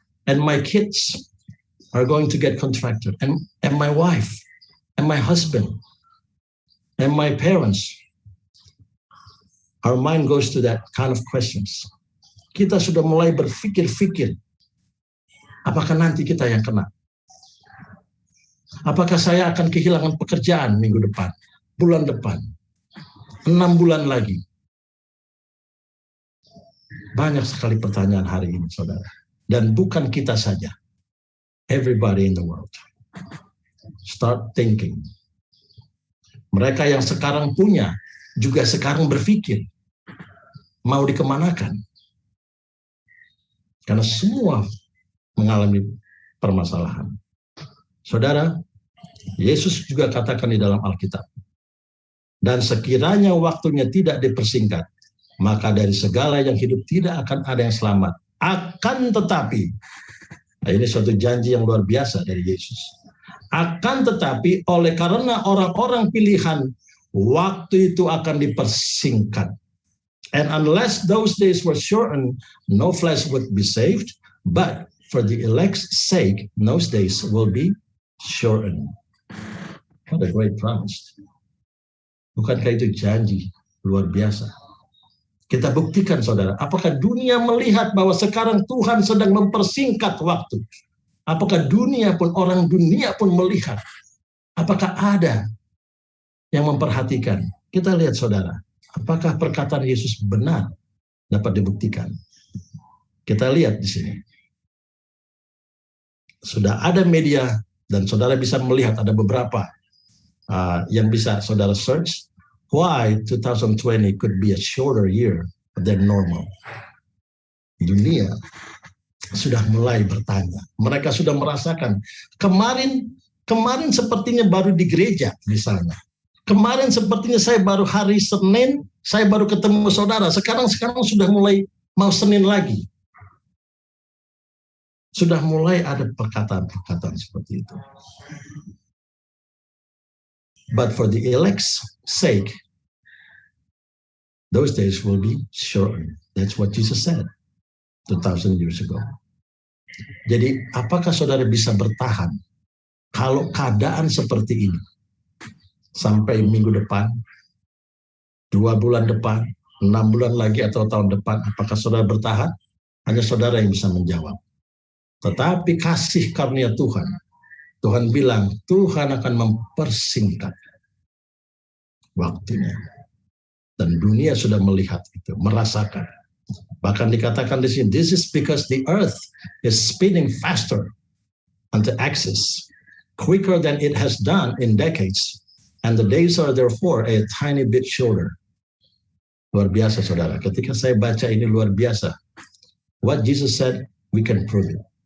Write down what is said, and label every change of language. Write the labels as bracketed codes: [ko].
[en] And my kids are going to get contracted. And my wife, and my husband, and my parents. Our mind goes to that kind of questions. [id] Kita sudah mulai berpikir-pikir, apakah nanti kita yang kena? Apakah saya akan kehilangan pekerjaan minggu depan, bulan depan, 6 bulan lagi? Banyak sekali pertanyaan hari ini, saudara. Dan bukan kita saja. [en] Everybody in the world. Start thinking. [id] Mereka yang sekarang punya, juga sekarang berpikir, mau dikemanakan? Karena semua mengalami permasalahan. Saudara, Yesus juga katakan di dalam Alkitab, dan sekiranya waktunya tidak dipersingkat, maka dari segala yang hidup tidak akan ada yang selamat. Akan tetapi, nah ini suatu janji yang luar biasa dari Yesus. Akan tetapi, oleh karena orang-orang pilihan, waktu itu akan dipersingkat. [en] And unless those days were shortened, no flesh would be saved, but for the elect's sake, those days will be shortened. What a great promise. [id] Bukankah itu janji luar biasa? Kita buktikan, saudara, apakah dunia melihat bahwa sekarang Tuhan sedang mempersingkat waktu? Apakah dunia pun, orang dunia pun melihat? Apakah ada yang memperhatikan? Kita lihat, saudara, apakah perkataan Yesus benar dapat dibuktikan? Kita lihat di sini. Sudah ada media dan saudara bisa melihat ada beberapa yang bisa saudara search. [en] Why 2020 could be a shorter year than normal? [id] Dunia sudah mulai bertanya. Mereka sudah merasakan. Kemarin sepertinya baru di gereja misalnya. Kemarin sepertinya saya baru hari Senin, saya baru ketemu saudara. Sekarang sudah mulai mau Senin lagi. Sudah mulai ada perkataan-perkataan seperti itu. [en] But for the elect's sake, those days will be shortened. That's what Jesus said 2,000 years ago. [id] Jadi apakah saudara bisa bertahan kalau keadaan seperti ini sampai minggu depan, 2 bulan depan, 6 bulan lagi atau tahun depan? Apakah saudara bertahan? Hanya saudara yang bisa menjawab. Tetapi kasih karunia Tuhan, Tuhan bilang Tuhan akan mempersingkat waktunya. Dan dunia sudah melihat itu, merasakan. Bahkan dikatakan di sini, [en] this is because the earth is spinning faster on the axis, quicker than it has done in decades, and the days are therefore a tiny bit shorter. [id] Luar biasa, saudara. Ketika saya baca ini luar biasa. [en] What Jesus said, we can prove it.